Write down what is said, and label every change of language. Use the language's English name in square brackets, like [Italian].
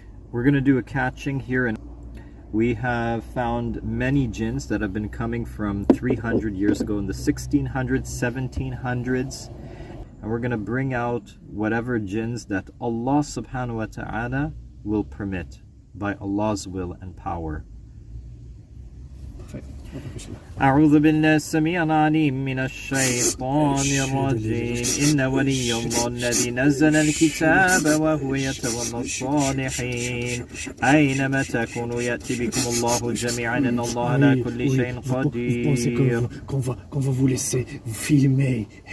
[English] We're going to do a catching here, and we have found many jinns that have been coming from 300 years ago in the 1600s, 1700s, and we're going to bring out whatever jinns that Allah subhanahu wa ta'ala will permit by Allah's will and power. [Arabic] أعوذ بالله السميع العليم من الشيطان الرجيم إن ولي الله الذي نزل الكتاب وهو يتولى الصالحين أينما تكونوا يأتي بكم الله جميعا إن الله على كل شيء قدير. [French] Qu'on va vous laisser filmer.